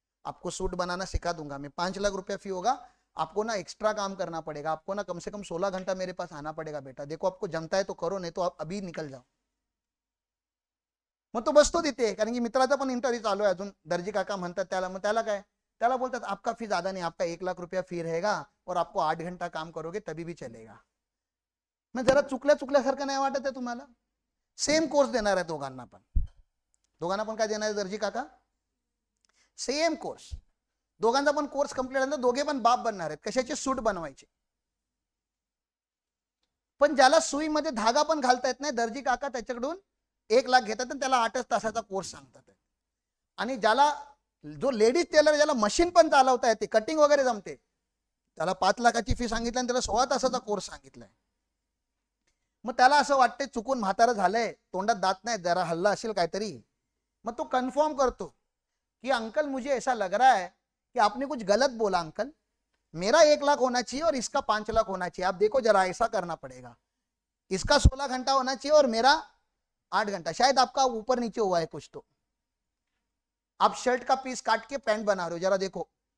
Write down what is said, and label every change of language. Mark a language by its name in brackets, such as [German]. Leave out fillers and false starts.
[Hindi] आपको सूट बनाना सिखा दूंगा मैं, 5 लाख रुपया फी होगा. आपको ना एक्स्ट्रा काम करना पड़ेगा, आपको ना कम से कम 16 घंटा मेरे पास आना पड़ेगा बेटा. देखो आपको जमता है तो करो, नहीं तो आप अभी निकल जाओ. [Marathi] मग तो बसतो तिथे, कारण की मित्राचा पण इंटरव्ह्यू चालू आहे अजून. दर्जी काका म्हणतात त्याला, मग त्याला काय, त्याला बोलतात [Hindi] आपका फी ज्यादा नहीं, आपका 1 लाख रुपया फी रहेगा, और आपको 8 घंटा काम करोगे तभी भी चलेगा. [Marathi] मग जरा चुकल्यासारखं नाही वाटत आहे तुम्हाला? सेम कोर्स देणार आहे दोघांना पण काय देणार आहे दर्जी काका? Same course. दोघांचा पण कोर्स कंप्लीट झाला, दोघे पण बाप बनणार आहेत. कशाचे? सूट बनवायचे. पण ज्याला सुईमध्ये धागा पण घालता येत नाही, दर्जी काका त्याच्याकडून 1 लाख घेतात आणि त्याला 8 तासाचा कोर्स सांगतात. आणि ज्याला जो लेडीज टेलर ज्याला मशीन पण चालवता येते, कटिंग वगैरे जमते, त्याला 5 लाखाची फी सांगितली आणि त्याला 16 तासाचा कोर्स सांगितलाय. मग त्याला असं वाटतंय चुकून म्हातारं झालंय, तोंडात दात नाही, जरा हल्ला असेल काहीतरी. मग तो कन्फर्म करतो कि [Hindi] अंकल मुझे ऐसा लग रहा है कि आपने कुछ गलत बोला अंकल, मेरा 1 लाख होना चाहिए और इसका 5 लाख होना चाहिए. आप देखो जरा ऐसा करना पड़ेगा, इसका 16 घंटा होना चाहिए और मेरा 8 घंटा. शायद आपका ऊपर नीचे हुआ है कुछ, तो आप शर्ट का पीस काट के पैंट बना रहे हो, जरा देखो.